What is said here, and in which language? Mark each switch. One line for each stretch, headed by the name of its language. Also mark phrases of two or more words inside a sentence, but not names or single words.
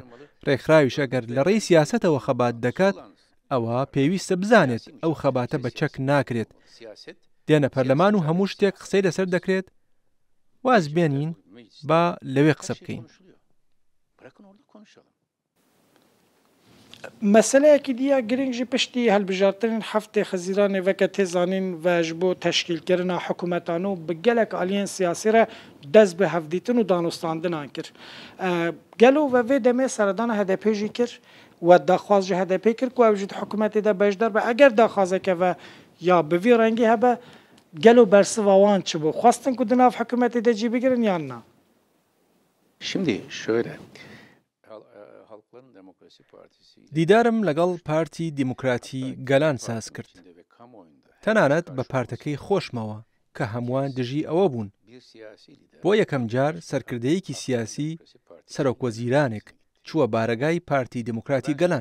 Central Kurdish: ڕێکخراویش ئەگەر لە ڕێی سیاسەتەوە خەبات دەکات، ئەوە پێویستە بزانێت ئەو خەباتە بە چەک ناکرێت. دێنە پەرلەمان و هەموو شتێک قسەی لەسەر دەکرێت. واز بێنین با لەوێ قسە بکەین.
Kurdish: مەسەلەیەکی دیە گرنگژی پشتی هەڵبژاردنین هەفتێ خەزیرانێ veke têzanîn ve ji bo teşkîlkirina hikûmetan û bi gelek aliyên siyasî re dest bi hevdîtin û danûstandinan kir. Gelo ve vê demê seredana HDP jî kir we daxwaz ji HDP kir ku ew ji hikûmetê de bejdar be. Eger daxwazeke ve ya bi vî rengî hebe gelo bersiva wan çi bû? Xwastin ku di nav hikûmetê de cî bigirin yan na?
Turkish: Şimdi şöyle.
Central Kurdish: دیدارم لەگەڵ پارتی دیموکراتی گەلان ساز کرد. تەنانەت بە پارتەکەی خۆشمەوە کە هەمووان دژی ئەوە بوون. بۆ یەکەم جار سەرکردەیەکی سیاسی سەرۆکوەزیرانێک چووە بارەگای پارتی دیموکراتی گەلان.